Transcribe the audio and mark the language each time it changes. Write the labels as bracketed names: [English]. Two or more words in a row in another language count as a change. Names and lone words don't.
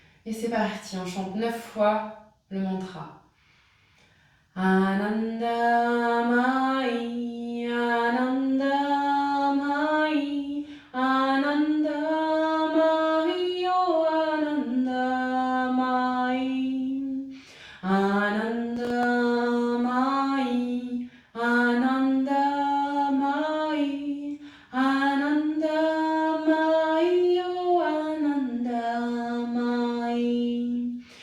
[French] Et c'est parti, on chante 9 fois le mantra. Anandamayi, Anandamayi, Anandamayi, oh Anandamayi. Anandamayi, Anandamayi, Anandamayi, oh Anandamayi.